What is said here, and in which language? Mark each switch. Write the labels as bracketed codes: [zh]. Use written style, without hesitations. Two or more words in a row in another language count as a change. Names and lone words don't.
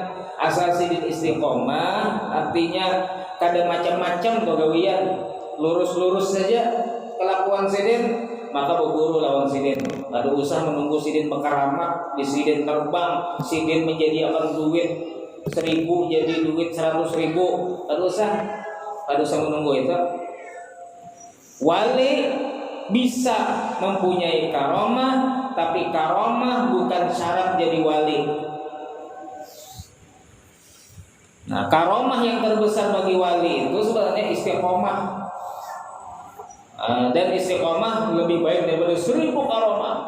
[bjn] Asal sidin istiqomah, artinya kada macam-macam tuh gawian, lurus-lurus saja kelakuan sidin, maka berguru lawan sidin. Kada usah menunggu sidin berkaramat, di sidin terbang, sidin menjadi akan duit 1.000 jadi duit 100.000. Kada usah menunggu itu. [id] Wali bisa mempunyai karomah, tapi karomah bukan syarat jadi wali. Nah, karomah yang terbesar bagi wali itu sebenarnya istiqomah. Dan istiqomah lebih baik daripada 1.000 karomah.